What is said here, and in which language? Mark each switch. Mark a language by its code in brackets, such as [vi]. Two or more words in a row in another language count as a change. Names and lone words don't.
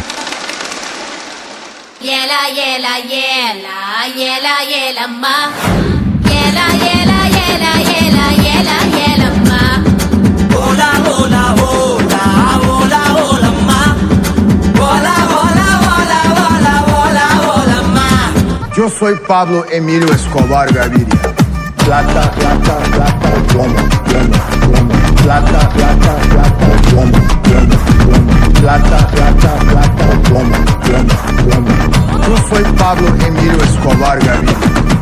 [es] ஏலா ஏலா ஏலா ஏலா ஏலம்மா, ஏலா ஏலா ஏலா ஏலா ஏலா ஏலம்மா, ஓலா ஓலா ஓலா ஓலா ஓலம்மா, ஓலா ஓலா ஓலா ஓலா ஓலா ஓலம்மா. Yo soy Pablo Emilio Escobar Gaviria. Plata, plata, plata, plomo, plomo, plomo. Plata, plata, plata, plomo, plomo, plomo. Plata, plata, plata, plomo, plomo, plomo. Yo soy Pablo Emilio Escobar Gaviria.